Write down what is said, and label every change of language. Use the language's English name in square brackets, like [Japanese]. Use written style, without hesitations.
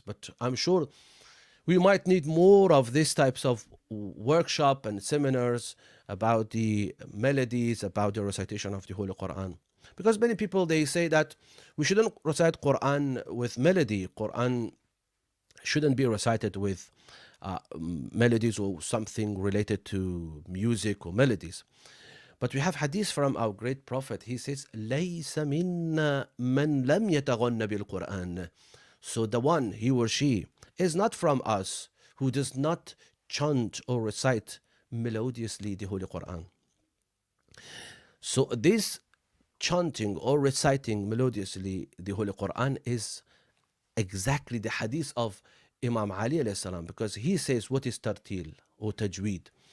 [English] But I'm sure we might need more of these types of workshop and seminars about the melodies, about the recitation of the Holy Quran. Because many people, they say that we shouldn't recite Quran with melody. Quran shouldn't be recited with melodies or something related to music or melodies. But we have hadith from our great prophet. He says, [Arabic] لَيْسَ مِنَّا مَنْ لَمْ يَتَغَنَّ بِالْقُرْآنِ. [English] So the one, he or she, is not from us who does not chant or recite melodiously the Holy Quran. So this chanting or reciting melodiously the Holy Quran is exactly the hadith of Imam Ali alayhi salam, because he says what is tartil or tajweed.